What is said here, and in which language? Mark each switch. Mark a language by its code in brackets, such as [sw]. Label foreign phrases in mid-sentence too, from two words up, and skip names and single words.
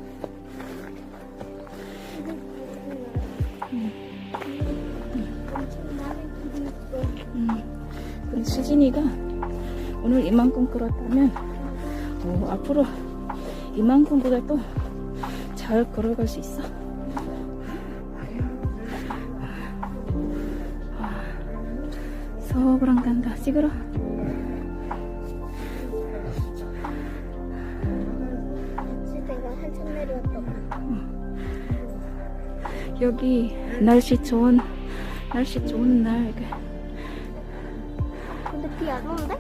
[ko] 근데 수진이가 오늘 이만큼 걸었다면 앞으로 이만큼보다 또 잘 걸어갈 수 있어. [tl] sobrang ganda siguro. [ko] 내가 한참 내려왔다고. 여기 날씨 좋은 날 이렇게. 근데 비 안 오는데?